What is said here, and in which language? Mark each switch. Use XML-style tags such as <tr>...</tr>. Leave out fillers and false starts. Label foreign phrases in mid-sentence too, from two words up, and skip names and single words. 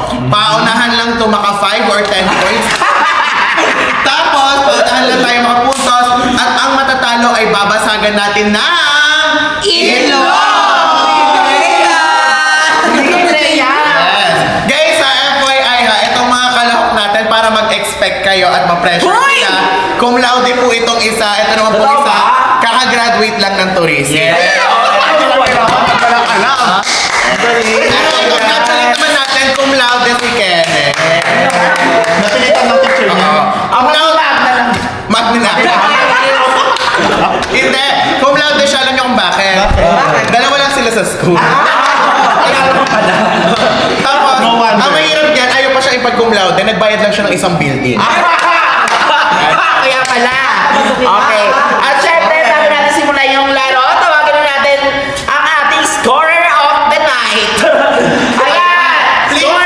<tl>Paunahan lang to maka 5 or 10 points. Tapos, paunahan lang tayo mga puntos at ang matatalo ay babasagan natin ng ilong! Yes. Guys, sa FYI ha, itong mga kalahok natin para mag-expect kayo at ma-pressure sila.</tl> <la>Cum laude</la> <tl>po itong isa, ito naman po isa, kaka-graduate lang ng tourism. Pero congratulate naman natin</tl> <la>cum laude</la> <tl>si Kenneth. Napilitan ng teacher niya.</tl> <la>Cum laude Magna.</la> <tl>Hindi,</tl> <la>cum laude</la> <tl>siya, alam niyo kung bakit? Dalawa lang sila sa school. Tapos, ang mahirap dyan, ayaw pa siya ipag-cum laude, nagbayad lang siya ng isang building. Kaya pala. Okay. At syempre, bago natin simulan yung laro, tawagin na natin ang ating</tl> <en>scorer of the night.</en> <tl>Ayan! Please Scorer</tl>